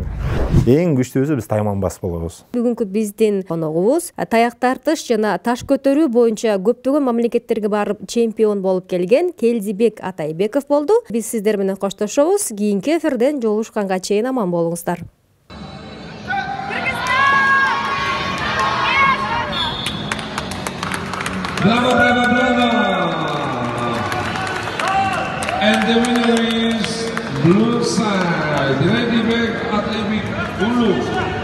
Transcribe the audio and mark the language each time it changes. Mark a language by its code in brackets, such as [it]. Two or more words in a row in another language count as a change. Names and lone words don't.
[ky] Эң күчтүүсү биз тайманбас болобуз. Бүгүнкү биздин коногубуз таяк тартыш жана таш көтөрүү боюнча көптөгөн мамлекеттерге барып чемпион болуп келген Келдибек Атайбеков болду. Биз сиздер менен коштошобуз. Кийинки эфирден жолугушканга чейин аман болуңуздар. [en] Bravo, bravo, bravo! And the winner is Blue side, ready back Atletik Ulu.